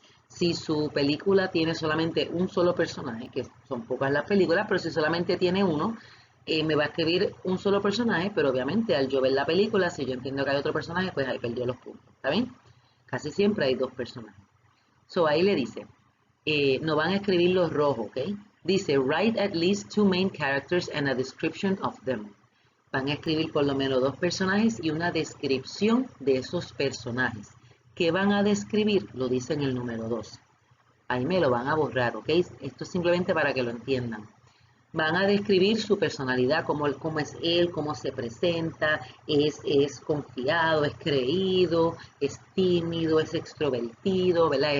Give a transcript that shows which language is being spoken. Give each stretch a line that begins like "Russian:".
Spanish: Si su película tiene solamente un solo personaje, que son pocas las películas, pero si solamente tiene uno, me va a escribir un solo personaje, pero obviamente al yo ver la película, si yo entiendo que hay otro personaje, pues ahí perdió los puntos, ¿está bien? Casi siempre hay dos personajes. So ahí le dice, no van a escribir los rojos, ¿ok?
English: Dice, write at least two main characters and a description of them.
Spanish: Van a escribir por lo menos dos personajes y una descripción de esos personajes. ¿Qué van a describir? Lo dice en el número 2. Ahí me lo van a borrar, ¿ok? Esto es simplemente para que lo entiendan. Van a describir su personalidad, cómo es él, cómo se presenta, es confiado, es creído, es tímido, es extrovertido, ¿verdad?